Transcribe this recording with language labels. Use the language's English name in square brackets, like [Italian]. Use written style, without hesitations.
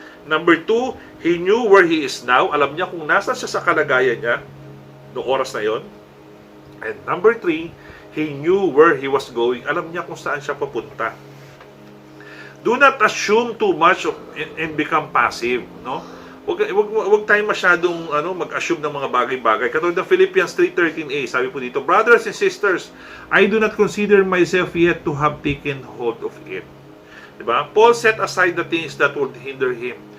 [English] Number 2, he knew where he is now. [Filipino] Alam niya kung nasa siya sa kalagayan niya noong oras na yon. [English] And number 3, he knew where he was going. [Filipino] Alam niya kung saan siya papunta. [English] Do not assume too much and become passive, no? [Filipino] Wag tayong masyadong mag-assume ng mga bagay-bagay. Katulad ng [English] Philippians 3:13a, [Filipino] sabi po dito, [English] brothers and sisters, I do not consider myself yet to have taken hold of it. Diba? Paul set aside the things that would hinder him.